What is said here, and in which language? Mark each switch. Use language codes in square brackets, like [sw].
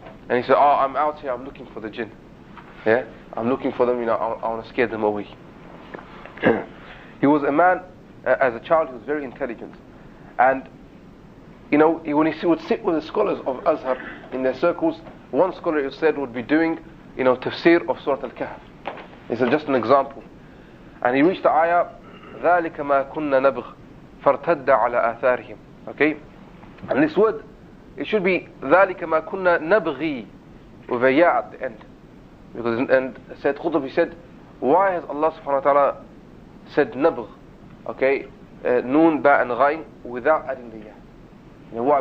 [en] And he said, "Oh, I'm out here, I'm looking for the jinn. Yeah, I'm looking for them, I want to scare them away." He was a man, as a child, he was very intelligent. And, when he would sit with the scholars of Azhar in their circles, one scholar, it was said, would be doing, tafsir of Surah Al-Kahf. He said, just an example. And he reached the ayah, [ar] ذَلِكَ مَا كُنَّا نَبْغِ فَارْتَدَّ عَلَى آثَارِهِمْ. [en] Okay? And this word, it should be [ar] ذَلِكَ مَا كُنَّا نَبْغِي [en] with a ya at the end. And Sayyid Qutb, he said, why has Allah subhanahu wa ta'ala said nabgh? Okay? Noon, ba and ghayn without adding the ya. Why?